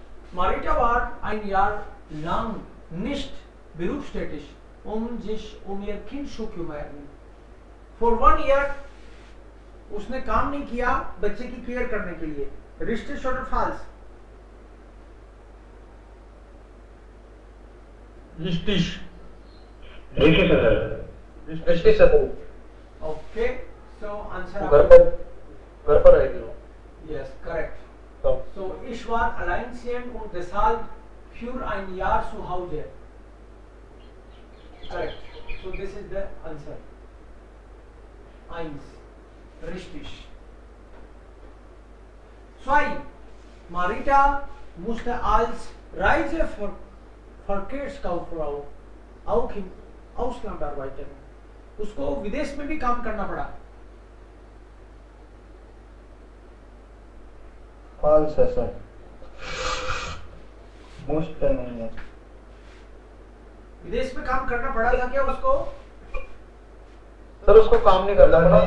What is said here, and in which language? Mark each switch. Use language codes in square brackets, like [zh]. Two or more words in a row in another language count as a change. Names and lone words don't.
[de] Marita war ein Jahr lang nicht berufstätig, sich ihr Kind zu kümmern. [en] For 1 year [hi] उसने काम नहीं किया बच्चे की केयर करने के लिए. [de] Richtig oder falsch? Richtig. Richtig sir. Richtig sir. [en] Okay, so answer [hi] घर पर रहेगी वो. [en] Yes, correct. So, [de] So ich war alleinerziehend und deshalb für ein Jahr zu Hause. [en] Correct. So this is the answer. 1. [de] Richtig. 2. Marita musste als Reiseverkehrskauffrau auch im Ausland arbeiten. [hi] उसको विदेश में भी काम करना पड़ा. false है सर. most नहीं है. विदेश में काम करना पड़ा था क्या उसको? सर उसको काम नहीं करना पड़ा.